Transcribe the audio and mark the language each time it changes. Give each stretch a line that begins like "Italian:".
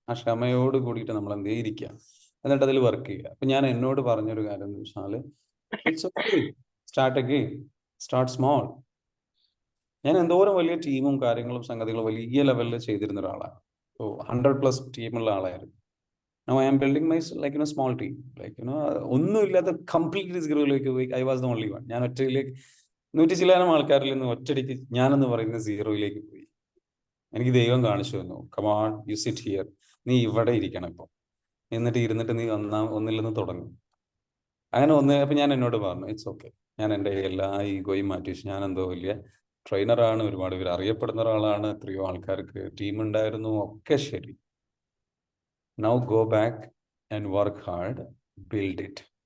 Malayalam: ആ ക്ഷമയോട് കൂടിയിട്ട് നമ്മൾ എന്തേ ഇരിക്കുക, എന്നിട്ട് അതിൽ വർക്ക് ചെയ്യുക. അപ്പൊ ഞാൻ എന്നോട് പറഞ്ഞൊരു കാര്യം എന്ന് വെച്ചാൽ,
English: It's okay, start again, start small.
Malayalam: ഞാൻ എന്തോരം വലിയ ടീമും കാര്യങ്ങളും സംഗതികളും വലിയ ലെവലിൽ ചെയ്തിരുന്ന ഒരാളാണ്. 100+ ടീമുള്ള ആളായിരുന്നു.
English: Now I am building my small team.
Malayalam: ഒന്നുമില്ലാത്ത കംപ്ലീറ്റ്ലി സീറോയിലേക്ക് പോയി.
English: I was the only one.
Malayalam: ഞാൻ ഒറ്റയിലേക്ക് 100 ചില്ലാനം ആൾക്കാരിൽ നിന്ന് ഒറ്റയടിക്ക് ഞാനെന്ന് പറയുന്ന സീറോയിലേക്ക് പോയി. എനിക്ക് ദൈവം കാണിച്ചു തന്നു,
English: come on, you sit here,
Malayalam: നീ ഇവിടെ ഇരിക്കണം ഇപ്പോൾ, ഇരുന്നിട്ട് നീ ഒന്നിൽ നിന്ന് തുടങ്ങും. അങ്ങനെ അപ്പൊ ഞാൻ എന്നോട് പറഞ്ഞു,
English: it's okay,
Malayalam: ഞാൻ എൻ്റെ എല്ലാ ഈഗോയും മാറ്റി വെച്ചു. ഞാൻ എന്തോ വലിയ ട്രെയിനറാണ്, ഒരുപാട് പേര് അറിയപ്പെടുന്ന ഒരാളാണ്, എത്രയോ ആൾക്കാർക്ക് ടീം ഉണ്ടായിരുന്നു, ഒക്കെ ശരി.
English: Now go back and work hard, build it.